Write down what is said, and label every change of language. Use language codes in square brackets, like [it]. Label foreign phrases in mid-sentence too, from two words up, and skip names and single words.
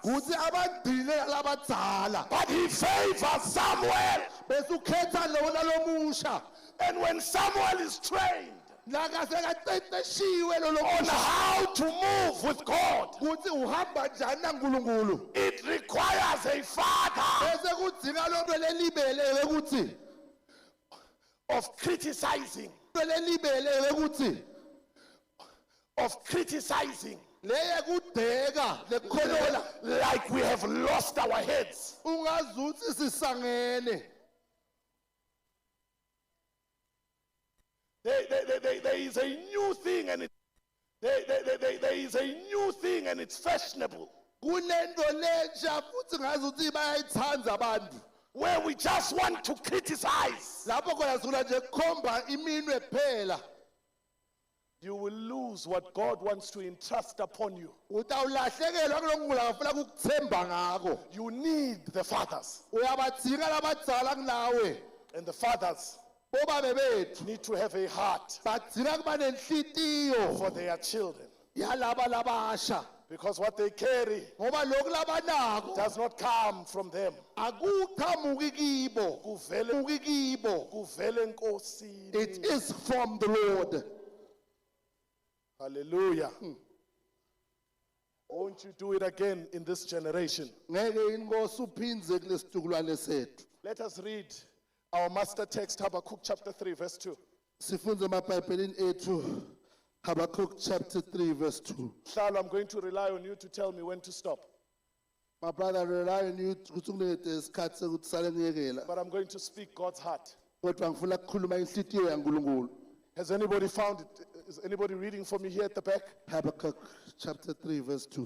[ss] kuthi abagcine labadzala. [en] but he favors Samuel. [ss] Bese ukhetha lona lomusha. [en] And when Samuel is trained [ss] Nakasekateteshiwe lo [en] on [ss] lomusha [en] how to move with God, [ss] kuthi uhamba njani naNkulunkulu. [en] it requires a father [ss] Bese kudzinga lonto lelibeleke ukuthi [en] of criticizing, [ss] leye kudeka lekukhonola [en] like we have lost our heads. [ss] ungazuthi sisangene. [en] There is a new thing, and there is a new thing, and it's fashionable, [ss] Kunento lensha futhi ngazuthi bayayithanda abantu. [en] where we just want to criticize. [ss] Lapho khona sifuna nje kukhomba iminwe kuphela. [en] you will lose what God wants to entrust upon you. [ss] utawulahlekelwa kulonkulunkulu akafuna kukuthemba ngako. [en] You need the fathers, [ss] Uyabadzinga labadzala kunawe. [en] and the fathers [ss] Bobabe bethu [en] need to have a heart [ss] badzinga kuba nenhlitiyo [en] for their children, [ss] yalaba labasha. [en] because what they carry [ss] Ngoba lokhu labanako [en] does not come from them. [ss] akuqhamuki kibo. Kuvele Kibo. kuvele enkosini. [en] It is from the Lord. Hallelujah. Won't you do it again in this generation? [ss] Ngeke inkosi uphindze kulesizukulwane sethu. [en] Let us read our master text, Habakkuk chapter 3, verse 2. [ss] Sifunze emabhayibhelini ethu Habakkuk [en] chapter 3 verse 2. [ss] Hlalo, [en] I'm going to rely on you to tell me when to stop. My brother, I rely on you [ss] ukuthi ungilethe isikhathi sokuthi sale ngiyekela. [en] But I'm going to speak God's heart. [ss] Kodwa ngifuna ukukhuluma inhlitiyo yaNkulunkulu. [en] Has anybody found it? Is anybody reading for me here at the back? Habakkuk chapter 3 verse 2.